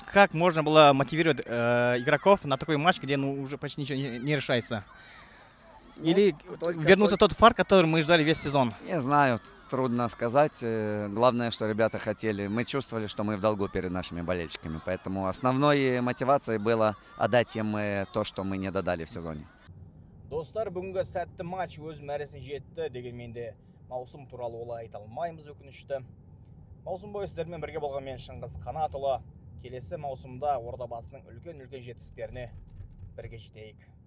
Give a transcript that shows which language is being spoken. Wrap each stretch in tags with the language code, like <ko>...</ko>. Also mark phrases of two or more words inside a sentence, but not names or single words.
<ru>Как можно было мотивировать игроков на такой матч, где уже почти ничего не решается? Или вернуться тот фарт, который мы ждали весь сезон? Не знаю, трудно сказать. Главное, что ребята хотели. Мы чувствовали, что мы в долгу перед нашими болельщиками. Поэтому основной мотивацией было отдать им то, что мы не додали в сезоне.</ru> <kk>Достар, бүгінгі сәтті матч өз мәресіне жетті дегенмен де маусым туралы олай айта алмаймыз, өкінішті. Маусым бойы сіздермен бірге болған мен Шыңғыс Қанатұлы. Келесі маусымда Ордабасының үлкен жетістіктеріне бірге жетейік.</kk>